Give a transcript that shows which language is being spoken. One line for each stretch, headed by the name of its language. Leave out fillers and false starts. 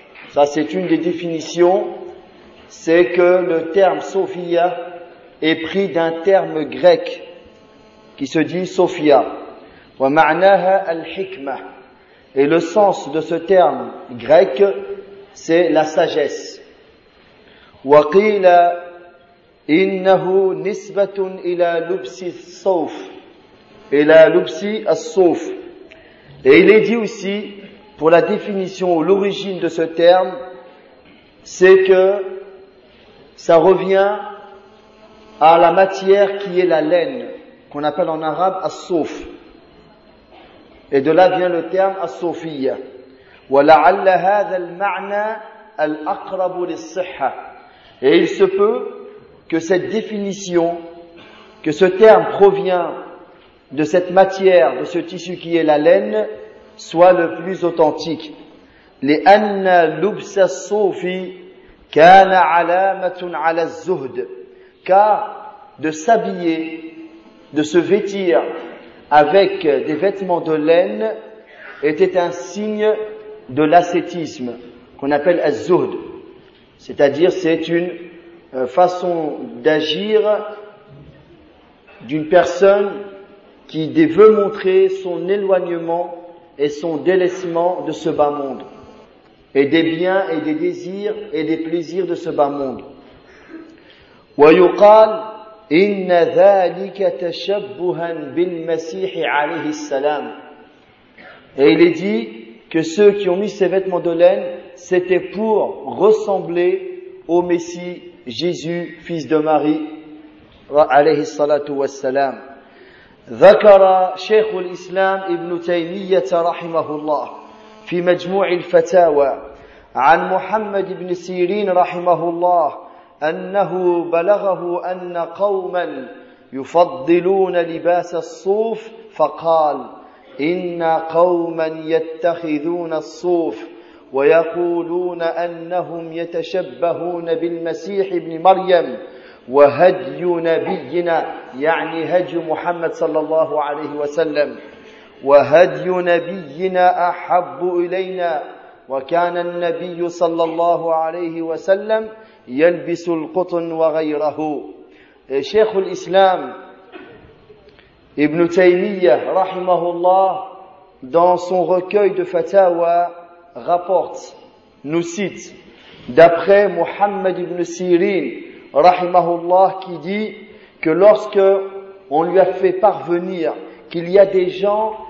French: Ça, c'est une des définitions, c'est que le terme Sofiyya est pris d'un terme grec qui se dit Sofiyya.
Arabic: Wa ma'naha al-hikmah.
French: Et le sens de ce terme grec, c'est la sagesse.
Arabic: وقيل إنه نسبة إلى لبس الصوف إلى لبس الصوف.
French: Et il est dit aussi, pour la définition ou l'origine de ce terme, c'est que ça revient à la matière qui est la laine, qu'on appelle en arabe الصوف. Et de là vient le terme الصوفية.
Arabic: ولعل هذا المعنى الأقرب للصحة.
French: Et il se peut que cette définition, que ce terme provient de cette matière, de ce tissu qui est la laine, soit le plus authentique.
Arabic: Les anna lubsa sufi kana alamatun ala zuhd.
French: Car de s'habiller, de se vêtir avec des vêtements de laine était un signe de l'ascétisme, qu'on appelle az-zuhd. C'est-à-dire, c'est une façon d'agir d'une personne qui veut montrer son éloignement et son délaissement de ce bas monde, et des biens et des désirs et des plaisirs de ce bas monde.
Arabic: ويقال إن ذلك تشبها بالمسيح عليه السلام.
French: Et il est dit que ceux qui ont mis ces vêtements de laine, c'était pour ressembler au Messie Jésus, fils de Marie,
Arabic: عليه الصلاة والسلام. ذكر شيخ الإسلام ابن تيمية رحمه الله في مجموع الفتاوى عن محمد بن سيرين رحمه الله أنه بلغه أن قوما يفضلون لباس الصوف، فقال إن قوما يتخذون الصوف ويقولون أنهم يتشبهون بالمسيح ابن مريم وهدي نبينا، يعني هدي محمد صلى الله عليه وسلم، وهدي نبينا أحب إلينا، وكان النبي صلى الله عليه وسلم يلبس القطن وغيره. شيخ الإسلام ابن تيمية رحمه الله
French: dans son recueil de fatawa rapporte, nous cite, d'après Muhammad ibn Sirin, rahimahullah, qui dit que lorsque on lui a fait parvenir qu'il y a des gens